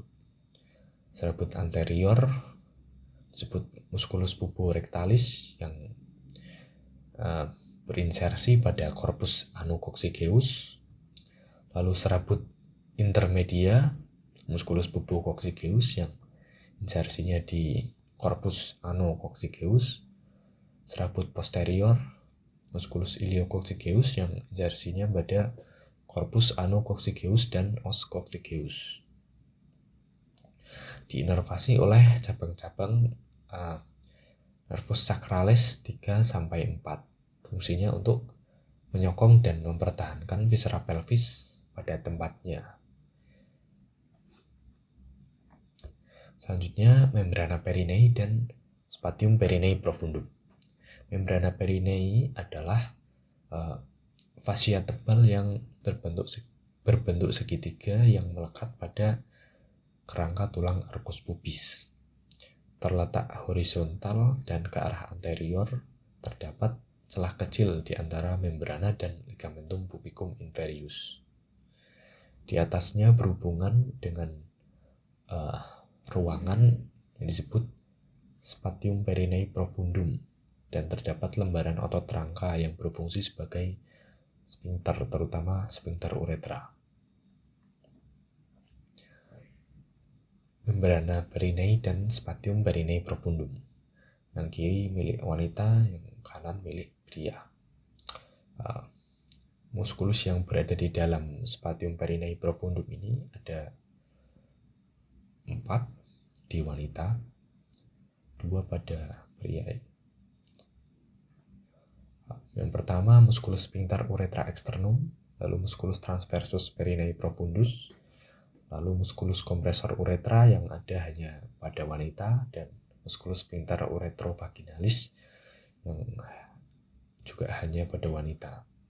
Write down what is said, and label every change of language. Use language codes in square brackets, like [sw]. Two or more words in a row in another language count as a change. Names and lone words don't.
[id] Serabut anterior disebut musculus puborectalis yang berinsersi pada corpus anococcygeus. Lalu serabut intermedia musculus pubococcygeus yang insersinya di corpus anococcygeus. Serabut posterior musculus iliococcygeus yang insersinya pada corpus anococcygeus dan os-coccygeus. Diinervasi oleh cabang-cabang nervus sacralis 3-4. Fungsinya untuk menyokong dan mempertahankan viscera pelvis pada tempatnya. Selanjutnya, membrana perinei dan spatium perinei profundum. Membrana perinei adalah fascia tebal yang berbentuk segitiga yang melekat pada kerangka tulang arcus pubis. Terletak horizontal dan ke arah anterior, terdapat celah kecil di antara membrana dan ligamentum pubicum inferius. Di atasnya berhubungan dengan ruangan yang disebut spatium perinei profundum dan terdapat lembaran otot rangka yang berfungsi sebagai sphincter, terutama sphincter uretra. Membrana perinei dan spatium perinei profundum. Yang kiri milik wanita, yang kanan milik pria. Muskulus yang berada di dalam spatium perinei profundum ini ada 4 di wanita, 2 pada pria. Yang pertama musculus sphincter urethra externum, lalu musculus transversus perineum profundus, lalu musculus compressor uretra yang ada hanya pada wanita, dan musculus sphincter uretrovaginalis yang juga hanya pada wanita.